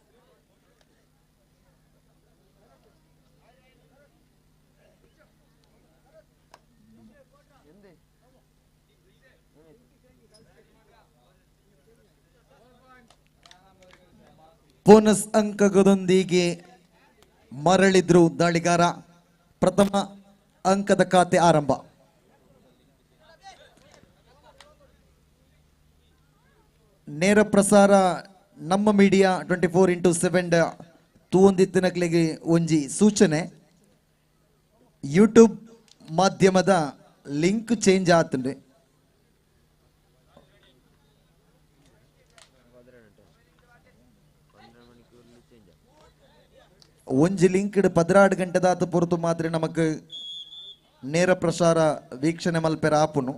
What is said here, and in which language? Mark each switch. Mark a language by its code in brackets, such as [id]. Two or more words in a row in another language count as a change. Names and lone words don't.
[kn] ಬೋನಸ್ ಅಂಕಗಳೊಂದಿಗೆ ಮರಳಿದ್ರು ದಾಳಿಗಾರ. [tcy] ಪ್ರಥಮ ಅಂಕದ ಖಾತೆ ಆರಂಭ. ನೇರ ಪ್ರಸಾರ ನಮ್ಮ ಮೀಡಿಯಾ 24x7 ತೂಂದಿತ್ತಿನಕ್ಲೆಗೆ ಒಂಜಿ ಸೂಚನೆ. ಯೂಟ್ಯೂಬ್ ಮಾಧ್ಯಮದ [en] link change [tcy] ಆತಂಡ್ರೆ ಒಂಜಿ ಲಿಂಕ್ 16 ಗಂಟೆದಾತ ಪೊರ್ತು ಮಾತ್ರ ನಮಕ್ ನೇರ ಪ್ರಸಾರ ವೀಕ್ಷಣೆ ಮಲ್ಪೆರ ಆಪುನು.